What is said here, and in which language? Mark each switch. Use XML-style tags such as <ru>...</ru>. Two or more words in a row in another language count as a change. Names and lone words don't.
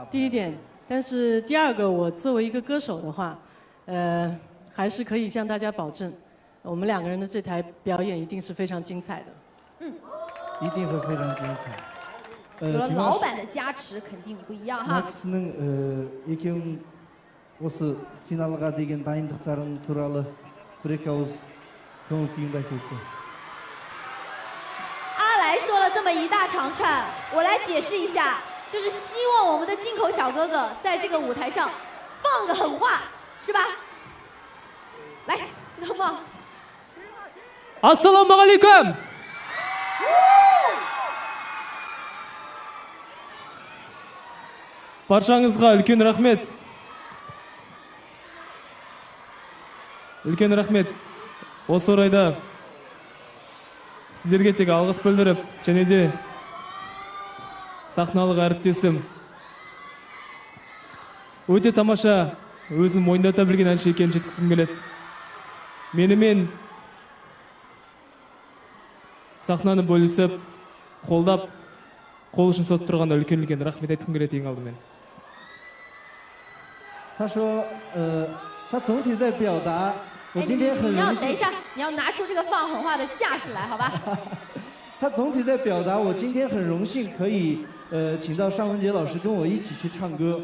<zh>第一点，但是第二个，我作为一个歌手的话，还是可以向大家保证，我们2个人的这台表演一定是非常精彩的。一定会非常精彩。有了老板的加持，肯定不一样哈。</zh> <kk>екеуің осы финалға деген дайындықтарың туралы бір-екі ауыз көңіл күйіңді айтып өтсең。</kk> <zh>阿来说了这么一大长串，我来解释一下，就是希望我们的进口小哥哥在这个舞台上放个狠话，是吧？来，能吗？</zh> <kk>Assalamualaikum. Баршаңызға үлкен рахмет. Үлкен рахмет. Осы орайда сіздерге тек алғыс білдіріп, және де сахналық әріптесім өте тамаша, өзін мойындата білген әнші екенін жеткізгім келеді. Менімен сахнаны бөлісіп, қолдап, қол ұшын созып тұрғанда үлкен рахмет айтқым келеді ең алдымен.</kk> <zh>他说，他总体在表达，我今天很荣幸。等一下，你要拿出这个放狠话的架势来，好吧？他总体在表达，我今天很荣幸可以请到尚雯婕老师跟我一起去唱歌。</zh>